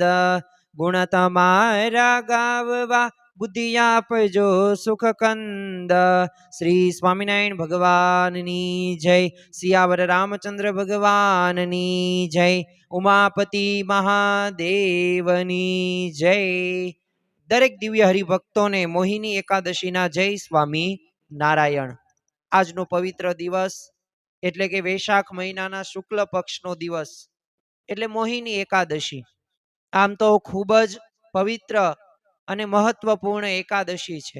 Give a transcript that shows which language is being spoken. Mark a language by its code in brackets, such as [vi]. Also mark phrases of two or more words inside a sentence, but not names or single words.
[gu] ગુણ તમારા ગાવવા બુદ્ધિ આપજો સુખ કંદ। શ્રી સ્વામિનારાયણ ભગવાનની જય। સિયાવર રામચંદ્ર ભગવાનની જય। ઉમાપતિ મહાદેવની જય। દરેક દિવ્ય હરિભક્તોને મોહિની એકાદશીના જય સ્વામી નારાયણ। આજનો પવિત્ર દિવસ એટલે કે વૈશાખ મહિનાના શુક્લ પક્ષનો દિવસ એટલે મોહિની એકાદશી। આમ તો ખૂબ જ પવિત્ર અને મહત્વપૂર્ણ એકાદશી છે।